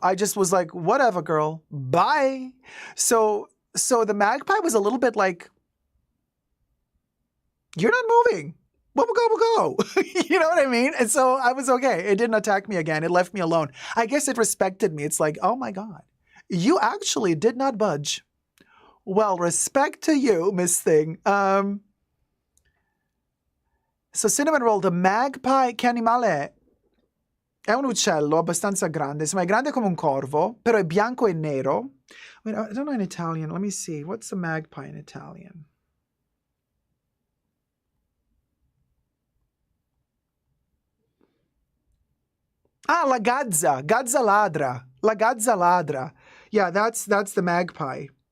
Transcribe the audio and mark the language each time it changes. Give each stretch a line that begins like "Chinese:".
English: I just was like, whatever, girl, bye. So the magpie was a little bit like, you're not moving. We'll go. You know what I mean? And so I was okay. It didn't attack me again. It left me alone. I guess it respected me. It's like, oh my God, you actually did not budge. Well, respect to you, Miss Thing. So cinnamon roll, the magpie,
Italian: che animale è un uccello abbastanza grande. Insomma, è grande come un corvo, però è bianco e nero.
English: Wait, I don't know in Italian. Let me see. What's the magpie in Italian?
Italian: Ah, la gazza. Gazza ladra. La gazza ladra.
English: Yeah, that's the magpie.